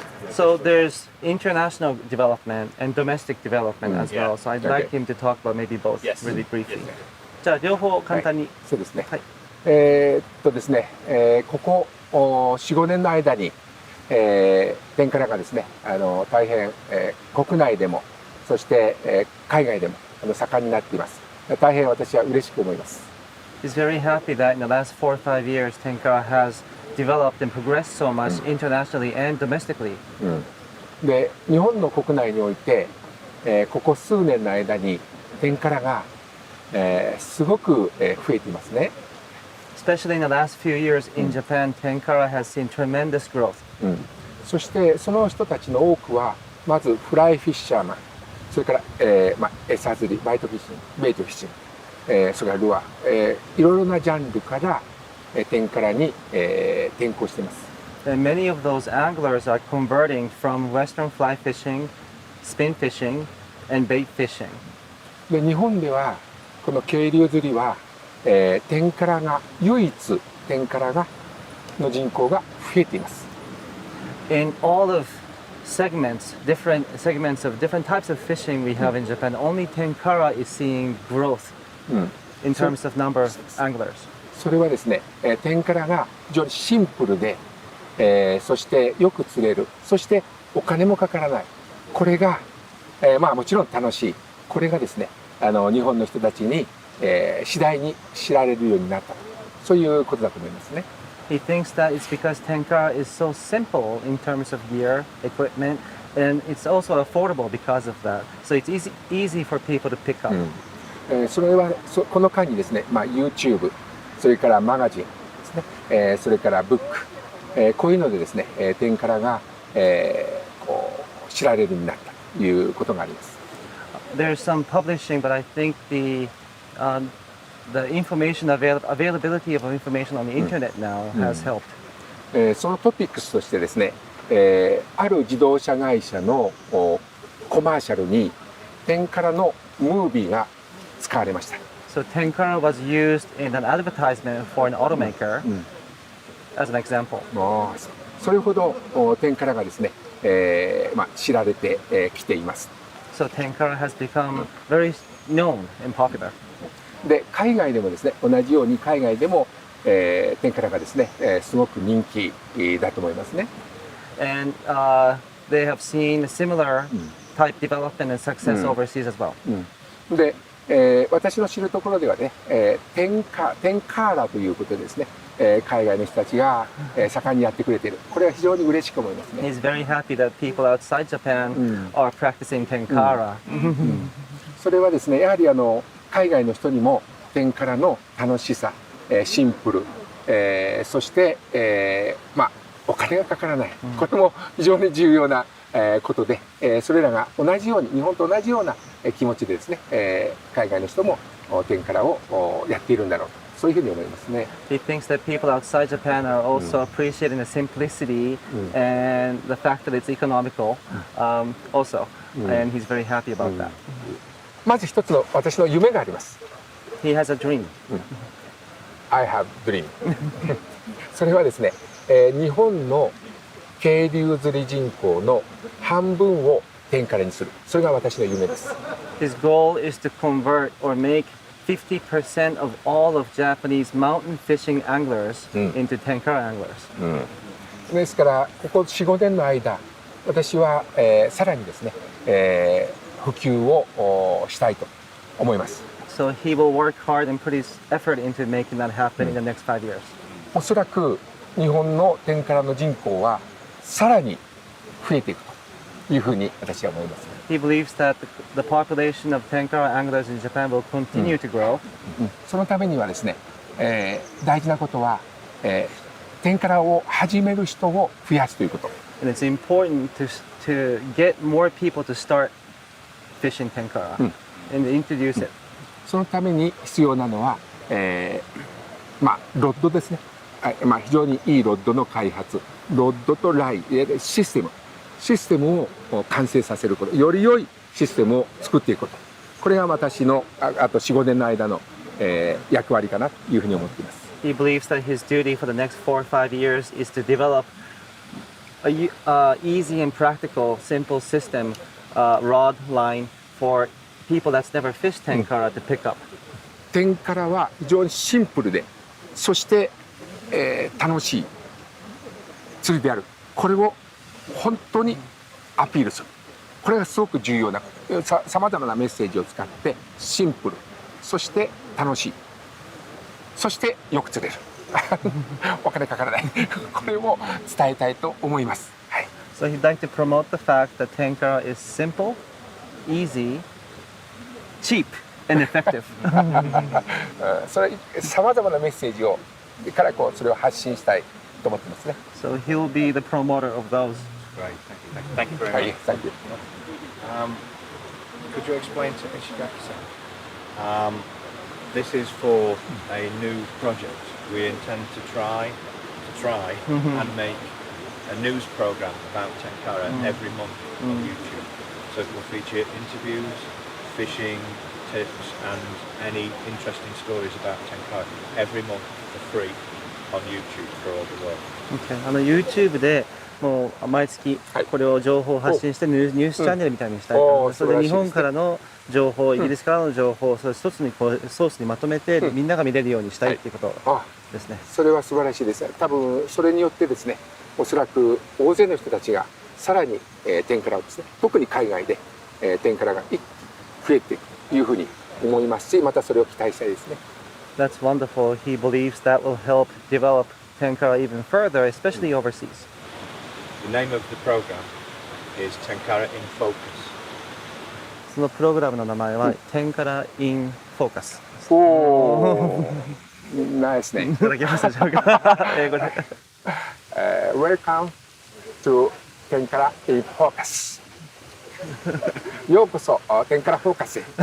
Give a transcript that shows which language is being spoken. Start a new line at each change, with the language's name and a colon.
English: So there's international development and domestic development as well. So I'd like him to talk about maybe both really briefly.
Japanese: じゃあ両方簡単に。そうですね。はい。ですね、ここ4、5年の間に、テンカラがですね、大変、国内でも、そして、海外でも盛んになっています。大変私は嬉しく思います。
English: He's very happy that in the last 4 or 5 years, Tenkara has developed and progressed so much internationally and domestically.
Japanese: で、日本の国内において、ここ数年の間にテンカラが、すごく、増えていますね。
English: Especially in the last few years in Japan, Tenkara has seen tremendous growth.
Japanese: そしてその人たちの多くはまずフライフィッシャーマン、それから、餌釣り、バイトフィッシング、ベイトフィッシング、それからルアー、いろいろなジャンルから、テンカラに、転向しています。
English: And many of those anglers are converting from Western fly fishing, spin fishing, and bait fishing.
Japanese: で、日本ではこの渓流釣りは、テンカラが唯一テンカラがの人口が増えています。
English: In all of different segments of different types of fishing we have in Japan, only Tenkara is seeing growth in terms of number of anglers.
Japanese: それはですね、テンカラが非常にシンプルで、そしてよく釣れる、そしてお金もかからない。これが、もちろん楽しい。これがですね、日本の人たちに、次第に知られるようになった。そういうことだと思いますね。
English: He thinks that it's because Tenkara is so simple in terms of gear, equipment, and it's also affordable because of that. So it's easy for people to pick up.
Japanese: それはこの間にですね、YouTube、それからマガジンですね、それからブック、こういうのでですね、テンカラが、こう知られるようになったということがあります。
English: There's some publishing, but I think the information availability of information on the internet now has helped.
Japanese: そのトピックスとしてですね、ある自動車会社のコマーシャルにテンカラのムービーが使われました。
English: So Tenkara was used in an advertisement for an automaker as an example.
Japanese: それほどテンカラがですね、知られてきています。
English: So Tenkara has become very known and popular.
Japanese: で、海外でもですね、同じように海外でも、テンカラがですね、すごく人気だと思いますね。
English: And they have seen a similar type development and success overseas as well.
Japanese: で、私の知るところではね、テンカーラということでですね、海外の人たちが、盛んにやってくれている。これは非常に嬉しく思いますね。
English: He's very happy that people outside Japan are practicing Tenkara.
Japanese: それはですね、やはり海外の人にもテンカラの楽しさ、シンプル、そして、お金がかからない、これも非常に重要な、ことで、それらが同じように日本と同じような気持ちでですね、海外の人もテンカラをやっているんだろうと、そういうふうに思いますね。
English: He thinks that people outside Japan are also appreciating the simplicity and the fact that it's economical, also, and he's very happy about that.
Japanese: まず一つの私の夢があります。
English: He has a dream. I have dream.
Japanese: それはですね、日本の渓流釣り人口の半分をテンカラにする。それが私の夢です。
English: His goal is to convert or make 50% of all of Japanese mountain fishing anglers into Tenkara anglers.
Japanese: ですからここ4、5年の間、私は、さらにですね、普及をしたいと思います。
English: So he will work hard and put his effort into making that happen in the next 5 years.
Japanese: おそらく日本のテンカラの人口はさらに増えていくというふうに私は思います。
English: He believes that the population of Tenkara anglers in Japan will continue to grow.
Japanese: そのためにはですね、大事なことは、テンカラを始める人を増やすということ。
English: And it's important to get more people to start fishing Tenkara and introduce it.
Japanese: そのために必要なのは、ロッドですね。非常にいいロッドの開発、ロッドとライン、システムを完成させること、より良いシステムを作っていくこと、これが私のあと4、5年の間の、役割かなというふうに思っています。
English: He believes that his duty for the next 4 or 5 years is to develop easy and practical, simple system, rod line for people that's never fished Tenkara to pick up.
Japanese: テンカラは非常にシンプルで、そして、楽しい釣りである。これを本当にアピールする。これがすごく重要なさまざまなメッセージを使ってシンプル、そして楽しい、そしてよく釣れる。お金かからない。これを伝えたいと思います。はい。
English: So he'd like to promote the fact that Tenkara is simple, easy, cheap, and effective.
Japanese: それさまざまなメッセージをからこうそれを発信したいと思ってますね。
English: So he'll be the promoter of those. Great, thank you very
Japanese: はい、
English: much. thank you. Could you explain to Ishigaki-san? This is for a new project. We intend to try and make a news program about Tenkara every month on YouTube. So it will feature interviews, fishing, tips, and any interesting stories about Tenkara every month for free on YouTube for all the world. Okay.
Japanese: YouTube でもう毎月これを情報を発信してニュースチャンネルみたいにしたいと思います。それで日本からの情報、イギリスからの情報、それ一つにこうソースにまとめてみんなが見れるようにしたいっていうことですね。それは素晴らしいです。多分それによってですね、おそらく大勢の人たちがさらに、テンカラをですね、特に海外で、テンカラが増えていくというふうに思いますし、またそれを期待したいですね。
English: That's wonderful. He believes that will help develop Tenkara even further, especially overseas. The name of the program is Tenkara in Focus.
Japanese: そのプログラムの名前はTenkara in Focus。おお、ナイスね。いただけましたでしょうか。英語で。
English: Welcome to Tenkara in Focus。
Japanese: ようこそテンカラフォーカスへ。